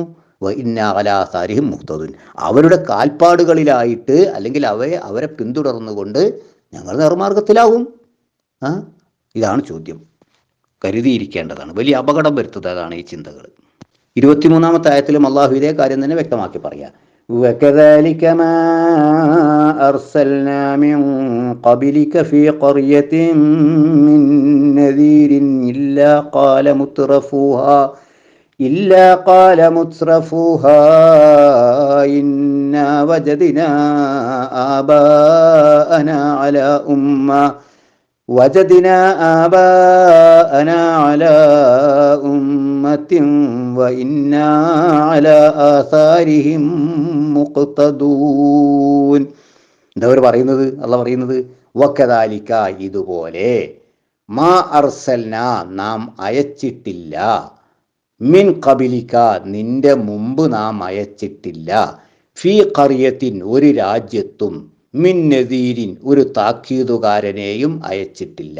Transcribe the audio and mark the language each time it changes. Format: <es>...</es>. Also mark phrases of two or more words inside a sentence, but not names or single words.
<ar>إنا على آثارهم مهتدون,</ar> <ml>അവരുടെ കാൽപ്പാടുകളിലായിട്ട് അല്ലെങ്കിൽ അവരെ പിന്തുടർന്നുകൊണ്ട് ഞങ്ങൾ നേർമാർഗത്തിലാവും. ഇതാണ് ചോദ്യം. കരുതിയിരിക്കേണ്ടതാണ്. വലിയ അപകടം വരുത്തുന്നതാണ് ഈ ചിന്തകൾ. 23-ാമത്തെ ആയത്തിലും അള്ളാഹു ഇതേ കാര്യം തന്നെ വ്യക്തമാക്കി പറയാം.</ml> <ar>وَكَذَلِكَ مَا أَرْسَلْنَا مِنْ قَبْلِكَ فِي قَرْيَةٍ مِّن نَّذِيرٍ إِلَّا قَالَ مُتْرَفُوهَا إِنَّا وَجَدْنَا آبَاءَنَا عَلَى أُمَّةٍ وَإِنَّا عَلَى آثَارِهِمْ مُقْتَدُونَ.</ar> <ml>എന്താ അവർ പറയുന്നത്? അള്ളാഹ് പറയുന്നത് വകദാലിക, ഇതുപോലെ,</ml> <ar>ما أرسلنا,</ar> <ml>നാം അയച്ചിട്ടില്ല,</ml> <ar>من قبلك,</ar> <ml>നിന്റെ മുമ്പ് നാം അയച്ചിട്ടില്ല,</ml> <ar>في قرية,</ar> <ml>ഒരു രാജ്യത്തും,</ml> <ar>من نذير,</ar> <ml>ഒരു താക്കീതുകാരനെയും അയച്ചിട്ടില്ല.</ml>